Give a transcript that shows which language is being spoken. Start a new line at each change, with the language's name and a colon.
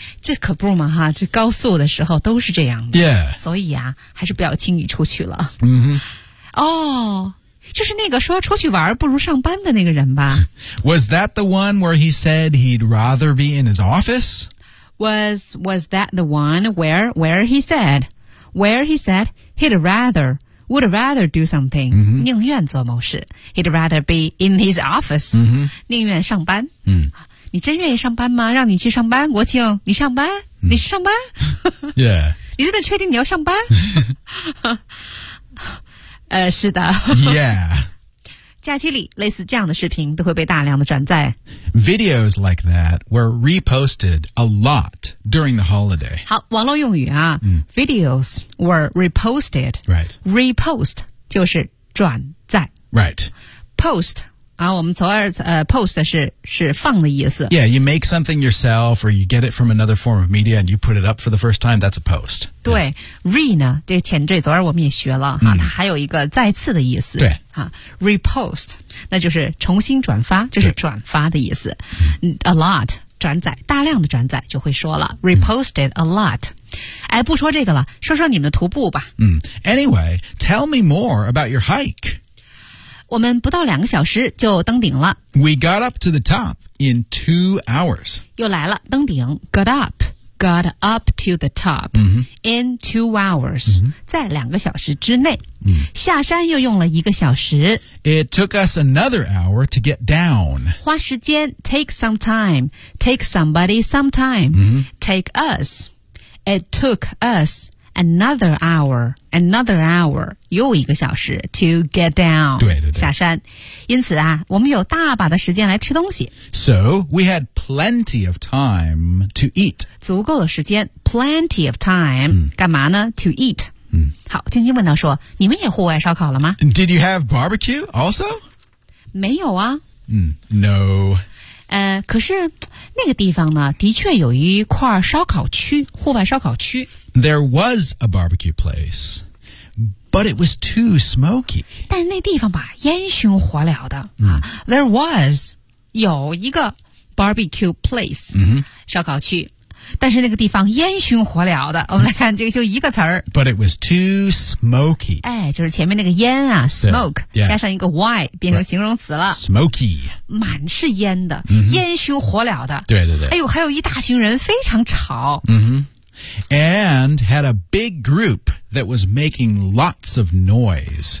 Chinese: 这可不嘛哈这高速的时候都是这样的
English: Yeah
Chinese: 所以啊还是不要轻易出去了、 mm-hmm. 哦就是那个说出去玩不如上班的那个人吧
English: Was that the one where he said he'd rather be in his office? Was that the one where he said would rather do something、 mm-hmm.
Chinese: 宁愿做某事
English: he'd rather be in his office、 mm-hmm.
Chinese: 宁愿上班、 mm. 你真愿意上班吗让你去上班国庆你上班、mm. 你是上班
English: yeah
Chinese: 你真的确定你要上班是的
English: yeah
Chinese: 假期里类似这样的视频都会被大量的转载。
English: Videos like that were reposted a lot during the holiday.
Chinese: 好网络用语啊、嗯、
English: ,videos were reposted. Right.
Chinese: Repost 就是转载。
English: Right.
Chinese: Post, 啊我们从而post 是放的意思。
English: Yeah, you make something yourself or you get it from another form of media and you put it up for the first time, that's a post.
Chinese: 对、yeah. ,re 呢这个前缀昨儿我们也学了、嗯、它还有一个再次的意思。对。 Repost 那就是重新转发就是转发的意思
English: A lot
Chinese: 转载大量的转载就会说了
English: Reposted a lot
Chinese: 哎，不说这个了说说你们的徒步吧、
English: 嗯、Anyway Tell me more about your hike
Chinese: 我们不到两个小时就登顶了
English: We got up to the top in 2 hours
Chinese: 又来了登顶
English: Got up to the top、 mm-hmm. in 2 hours、 mm-hmm.
Chinese: 在两个小时之内、 mm-hmm. 下山又用了一个小时
English: It took us another hour to get down
Chinese: 花时间
English: take some time take somebody some time、 mm-hmm. take us It took us another hour
Chinese: 又一个小时
English: to get down
Chinese: 对对对下山因此啊我们有大把的时间来吃东西
English: So we had plenty of time to eat
Chinese: 足够的时间
English: plenty of time、嗯、
Chinese: 干嘛呢
English: to eat、嗯、
Chinese: 好君君问到说你们也户外烧烤了吗
English: Did you have barbecue also?
Chinese: 没有啊、
English: 嗯、No
Chinese: 可是那个地方呢的确有一块烧烤区户外烧烤区
English: There was a barbecue place But it was too smoky
Chinese: 但是那地方吧烟熏火燎的、嗯、
English: There was
Chinese: 有一个
English: barbecue place、嗯、
Chinese: 烧烤区但是那个地方烟熏火燎的。我们来看这个，就一个词儿。
English: But it was too smoky.
Chinese: 哎，就是前面那个烟啊 ，smoke， yeah, 加上一个 y， 变成形容词了。
English: Right. Smoky，
Chinese: 满是烟的， mm-hmm. 烟熏火燎的。对对对。哎呦，还有一大群人，非常吵。嗯哼。
English: And had a big group that was making lots of noise.